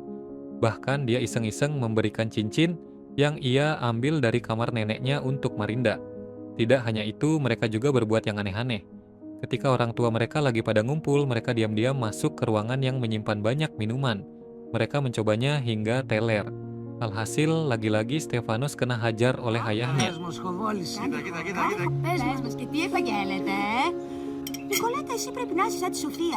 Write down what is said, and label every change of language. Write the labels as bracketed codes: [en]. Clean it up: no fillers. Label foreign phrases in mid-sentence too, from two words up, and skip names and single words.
[id] Bahkan dia iseng-iseng memberikan cincin yang ia ambil dari kamar neneknya untuk Marinda. Tidak hanya itu, mereka juga berbuat yang aneh-aneh. Ketika orang tua mereka lagi pada ngumpul, mereka diam-diam masuk ke ruangan yang menyimpan banyak minuman. Mereka mencobanya hingga teler. Alhasil, lagi-lagi Stefanos kena hajar oleh ayahnya. [el] Πες μας και τι επαγγέλλεται, Νικολέτα, εσύ πρέπει να είσαι σαν τη Σοφία,